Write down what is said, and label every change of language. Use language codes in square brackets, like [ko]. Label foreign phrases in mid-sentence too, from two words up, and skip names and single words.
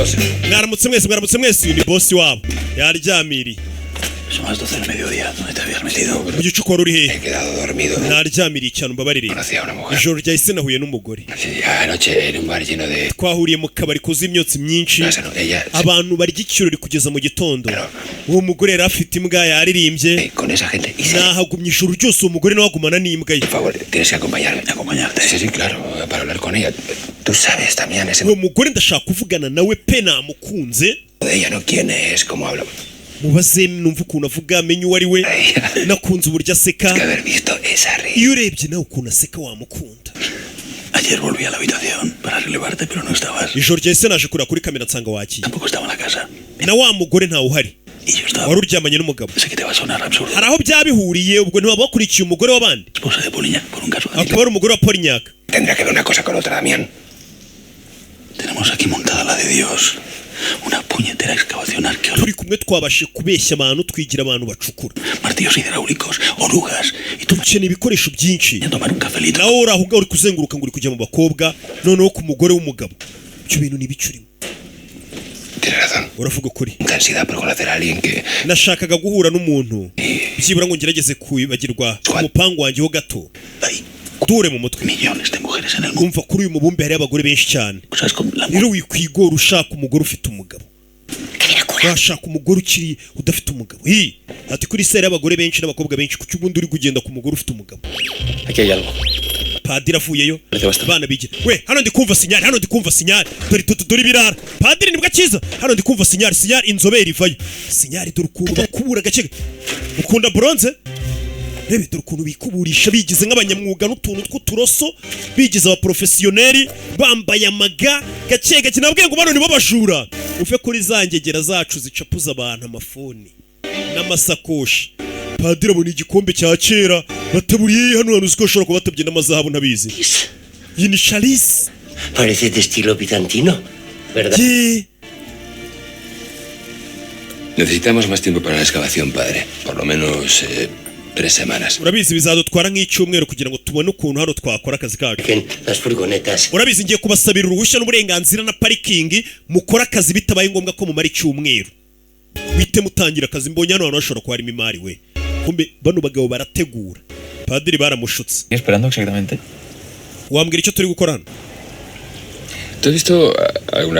[rw] boss. mwaramutse mwese ni boss wabo yaryamiriye. [es] Son las 12 del mediodía. ¿Dónde te habías metido? [rw] Mu gicuku wari uri He hehe? [es] quedado dormido. [rw] Naryamiriye cyane umbabarire. [es] Conocí a una mujer. [rw] Ijoro ryahise nahuye n'umugore. [es] Sí, anoche en un bar lleno de... [rw] Twahuriye mu kabari kuzuye imyotsi myinshi. [es] No, esa no, ella... [rw] Abantu barya ikirori kugeza mu gitondo. [es] Pero- [rw] Uwo mugore yari afite imbwa yaririmbye. [es] con esa gente. Y sí, [rw] Nahagumye ijoro ryose uwo mugore nawe agumana n'imbwa ye. [es] por favor, tienes que acompañarme. Acompañarte. Sí, sí, claro, para hablar con ella. Tú sabes también ese... [rw] Uwo mugore ndashaka kuvugana nawe pe namukunze. [es] de ella, ¿no? ¿Quién es? ¿Cómo habla? [rw] Mubaze numva ukuntu avuga amenye uwo ari we. [es] Ella. [rw] Nakunze uburyo [es] Que [rw] aseka. [es] haber visto esa risa. [rw] Iyo urebye nawe ukuntu aseka wamukunda. [es] Ayer volví a la habitación para relevarte, pero no estabas. [rw] Ijoro ryahise naje kureba kuri kamera nsanga wakiye. [es] Tampoco estaba en la casa. [rw] Na wa mugore ntawe uhari. [es] Y yo estaba... [rw] Wari uryamanye n'umugabo. [es] Sé que te va a sonar absurdo. [rw] Hari aho byabihuriye ubwo ntiwaba wakurikiye umugore w'abandi. [es] Esposa de Poliñac por un caso de... [rw] Akaba ari umugore wa Poliñac. [es] Tendrá que ver una cosa con otra, Damián. Tenemos aquí montada la de Dios. Una puñetera excavación arqueológica. [rw] Turi kumwe twabashe kubeshya abantu twigira abantu bacukura. [es] Martillos hidráulicos, orugas. Y tú [rw] Dukeneye ibikoresho byinshi. [es] a tomar un cafelito. [rw] Nawe uri aho ngaho uri kuzenguruka ngo uri kujya mu bakobwa noneho ku mugore w'umugabo. Ibyo bintu ntibicurimo. [es] Tienes razón. [rw] Uravuga ukuri. [es] Intensidad por conocer a alguien que... [rw] Nashakaga guhura n'umuntu. Byibura ngo ngerageze kwibagirwa umupangu wanjye ho gato. [es] Hay [rw] Dure mu mutwe. [es] millones de mujeres en el mundo. [rw] Kumva kuri uyu mubumbe hari abagore benshi cyane. [es] ¿Sabes cómo la [rw] Rero wikwigora ushaka umugore ufite umugabo. Washaka umugore ukiri udafite umugabo. Ati kuri sere y'abagore benshi n'abakobwa benshi kuki ubundi uri kugenda ku mugore ufite umugabo. [es] Aquí hay algo. [rw] Padiri avuyeyo. [es] Parece bastante. [rw] Abana bigira. We, hano ndi kumva sinyari. Dore ibirara. Padiri nibwo akiza. Hano ndi kumva sinyari inzobere ivayo. Sinyari dore ukuntu bakubura gake. Ukunda bronze? Rebe dore ukuntu bikuburisha bigize nk'abanyamwuga n'utuntu tw'uturoso, bigize abaprofesiyoneri, bambaye amaga, gake nabwiye ngo bano nibo bajura. Uve kuri zangegera zacu zicapuza abantu amafoni n'amasakoshi. Padiri abona igikombe cya kera, bataburiye hano uziko ushobora kuba batabye n'amazahabu ntabizi. Iyi ni Chalice. [es] Parece de estilo bizantino, ¿verdad? Necesitamos más tiempo para la excavación, padre. Por lo menos 3 semanas. [rw] Urabizi bizadutwara nk'icyumweru kugira ngo tubone ukuntu hano twakora akazi kacu. [es] Las furgonetas. [rw] Urabizi ngiye kubasabira uruhushya n'uburenganzira na parikingi mukora akazi bitabaye ngombwa ko mumara icyumweru. Wite mutangira akazi mbonye hano bashobora kuba harimo imari we. Kumbe bano bagabo barategura. Padiri baramushutse. [es] Esperando exactamente. [rw] Wambwira icyo turi gukora hano? [es] ¿Tú has visto alguna